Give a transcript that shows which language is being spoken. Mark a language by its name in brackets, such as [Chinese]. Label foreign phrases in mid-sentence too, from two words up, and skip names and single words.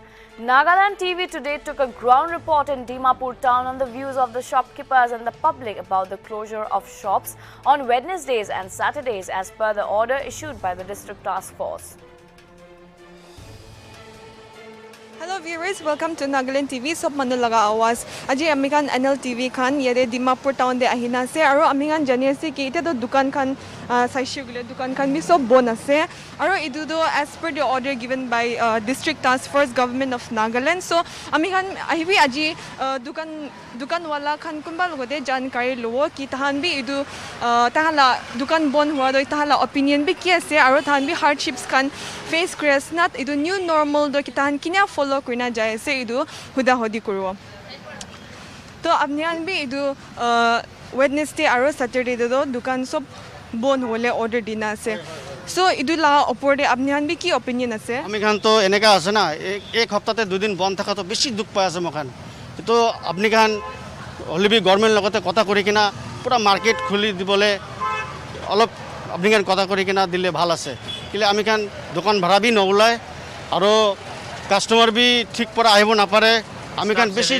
[English] Nagaland TV today took a ground report in Dimapur town on the views of the shopkeepers and the public about the closure of shops on Wednesdays and Saturdays as per the order issued by the district task force. Hello viewers, welcome to Nagaland TV. [Naga Pidgin] Sob manulaga awas. Aji amikan Nltv khan yede Dimapur town de ahina se aro amikan jani ase ki ite to dukan khan saishe gule dukan khan bi sob bon ase aro idu do [English] as per the order given by district task force government of Nagaland. [Naga Pidgin] So amikan ahibi aji dukan wala khan kunba logode jankari lowo ki tahan bi idu tahala dukan bon hua do tahala opinion bi ki ase aro tahan bi hardships khan face kres nat idu [English] new normal [Naga Pidgin] do ki tahan kinya follow करना जाए से इधु हुदा होदी करो तो अपने अन भी इधु वेडनेसडे और सैटरडे दो दुकान सब बंद होले ऑर्डर दिना से सो इधु ला ऊपर दे अपने अन भी की ओपिनियन আছে আমি খান তো এনেকা আছে না এক সপ্তাহতে দুদিন বন্ধ থাকা তো বেশি দুঃখ পায় আছে মখান তো আপনি খান [English] already government [Naga Pidgin] লগতে কথা করি কিনা পুরা মার্কেট খুলি দিবলে অলপ আপনি খান কথা করি কিনা দিলে ভাল আছে কিলে আমি খান দোকান ভাড়া বি নওলায় আর কাস্টমার বি ঠিক পরে আহিব না পারে আমি খান